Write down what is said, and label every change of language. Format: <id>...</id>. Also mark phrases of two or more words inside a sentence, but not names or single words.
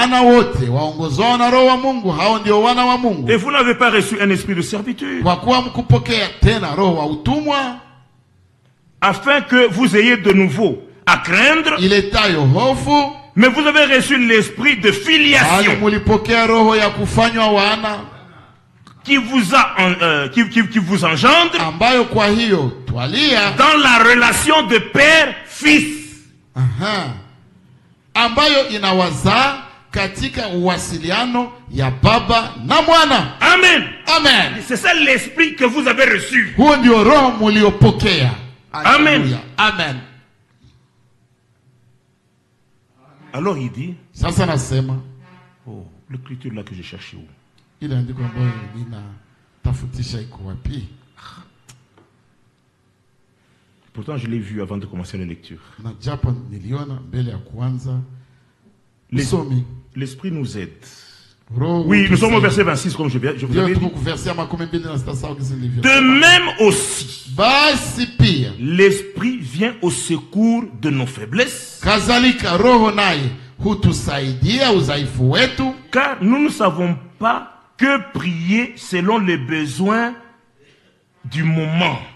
<fr>Et vous n'avez pas reçu un esprit de servitude, afin que vous ayez de nouveau à craindre. Mais vous avez reçu l'esprit de filiation qui vous engendre dans la relation de père-fils.</fr> <sw>Ambayo inawaza katika uwasiliano ya baba na mwana.</sw> <fr>Amen.</fr> <sw>Amen.</sw> <fr>C'est ça l'esprit que vous avez reçu.</fr> <sw>Huo ndio roho mliopokea.</sw> <fr>Amen.</fr> <sw>Amen.</sw> <fr>Alors il dit,</fr> <sw>sasa nasema,</sw> <fr>oh, l'écriture là que j'ai cherché où?</fr> <sw>Ile andiko ambayo ninatafutisha iko wapi?</sw> <fr>Pourtant je l'ai vu avant de commencer la lecture.</fr> <sw>Na japo niliona mbele ya kuanza.</sw> <fr>L'esprit nous aide. Oui, nous sommes au verset 26 comme je vous avais dit. De même aussi, l'esprit vient au secours de nos faiblesses. Car nous ne savons pas que prier selon les besoins du moment.</fr>